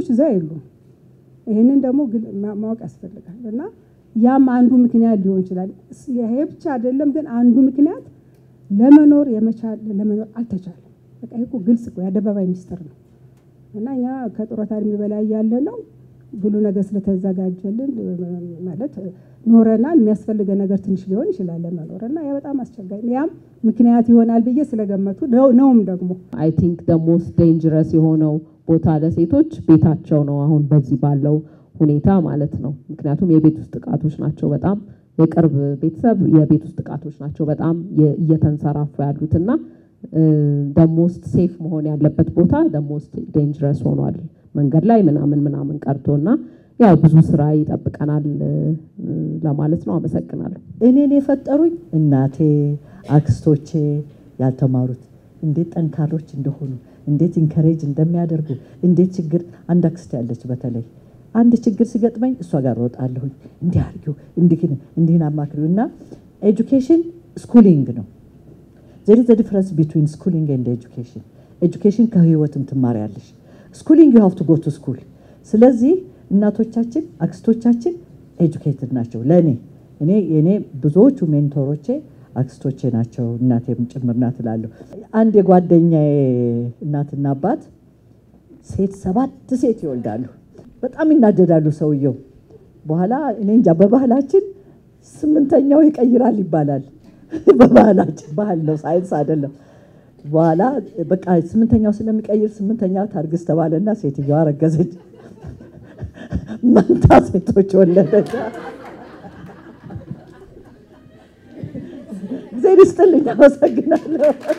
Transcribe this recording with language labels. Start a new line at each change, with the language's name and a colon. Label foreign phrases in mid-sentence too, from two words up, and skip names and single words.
Amharic: እዛ የሉም። ይሄንን ደግሞ ማወቅ ያስፈልጋል እና ያም አንዱ ምክንያት ሊሆን ይችላል። ይሄ ብቻ አይደለም ግን አንዱ ምክንያት ለመኖር ለመኖር አልተቻለም። በቃ ይሄ እኮ ግልጽ እኮ የአደባባይ ሚስጥር ነው እና እኛ ከጡረታ እድሜ በላይ ያለ ነው ሁሉ ነገር ስለተዘጋጀልን ማለት ኖረናል። የሚያስፈልገ ነገር ትንሽ ሊሆን ይችላል ለመኖር እና ያ በጣም አስቸጋሪ ያም ምክንያት ይሆናል ብዬ ስለገመቱ ነውም ደግሞ
English: I think the most dangerous
Amharic: የሆነው ቦታ ለሴቶች ቤታቸው ነው አሁን በዚህ ባለው ሁኔታ ማለት ነው። ምክንያቱም የቤት ውስጥ ጥቃቶች ናቸው በጣም የቅርብ ቤተሰብ የቤት ውስጥ ጥቃቶች ናቸው በጣም እየተንሰራፉ ያሉትና
English: the most safe
Amharic: መሆን ያለበት ቦታ
English: the most dangerous
Amharic: ሆኗል። መንገድ ላይ ምናምን ቀርቶና ያው ብዙ ስራ ይጠብቀናል ለማለት ነው። አመሰግናለሁ። እኔን የፈጠሩኝ እናቴ አክስቶቼ ያልተማሩት እንዴት ጠንካሮች እንደሆኑ እንዴት ኢንከሬጅ እንደሚያደርጉ እንዴት ችግር አንድ አክስት ያለች በተለይ አንድ ችግር ሲገጥመኝ እሷ ጋር ወጣለሁ እንዲህ አድርጊው እንዲህና አማክሪውና
English: education schooling
Amharic: ነው።
English: there is a difference between schooling and education. education
Amharic: ከህይወትም ትማሪያለሽ።
English: schooling you have to go to school.
Amharic: ስለዚህ እናቶቻችን አክስቶቻችን ኤጁኬትድ ናቸው። እኔ ብዙዎቹ ሜንቶሮቼ አክስቶቼ ናቸው እናቴም ጭምርናት እላለሁ። አንድ የጓደኛዬ እናትና አባት 7 ሴት ይወልዳሉ። በጣም ይናደዳሉ ሰውየው። በኋላ እኔ እንጃ በባህላችን 8ኛው ይቀይራል ይባላል። በባህላችን ባህል ነው ሳይንስ አይደለም። በኋላ በቃ 8ኛው ስለሚቀይር 8ኛው ታርግስ ተባለና ሴትየዋ ረገዘች። መንታ ሴቶች ወለደች። እግዚአብሔር ይስጥልኝ አመሰግናለሁ።